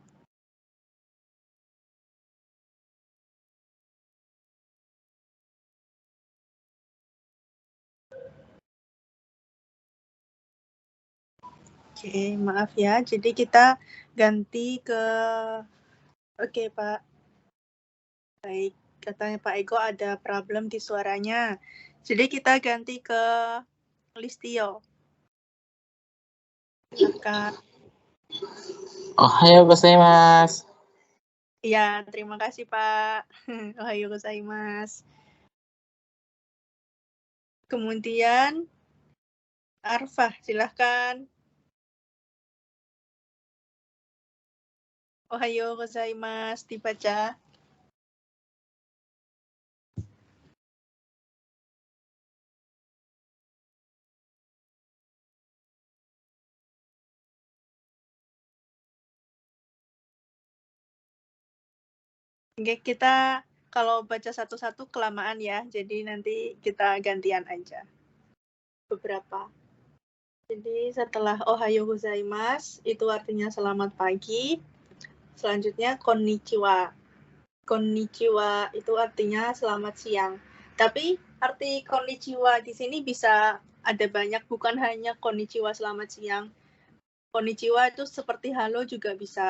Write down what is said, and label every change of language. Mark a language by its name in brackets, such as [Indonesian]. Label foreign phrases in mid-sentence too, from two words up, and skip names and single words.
[Indonesian] Oke, maaf ya. Jadi kita ganti ke... Oke, Pak. Baik, katanya Pak Eko ada problem di suaranya. Jadi kita ganti ke Listio. Silakan. [Japanese] おはようございます. [Indonesian] Ya, terima kasih Pak. [Japanese] おはようございます. [Indonesian] Kemudian Arfah, silahkan. [Japanese] おはようございます, [Indonesian] dibaca. Oke, kita kalau baca satu-satu kelamaan ya, jadi nanti kita gantian aja. Beberapa. Jadi setelah [Japanese] おはようございます, [Indonesian] itu artinya selamat pagi. Selanjutnya konnichiwa. Konnichiwa itu artinya selamat siang. Tapi arti konnichiwa di sini bisa ada banyak, bukan hanya konnichiwa selamat siang. Konnichiwa itu seperti halo juga bisa.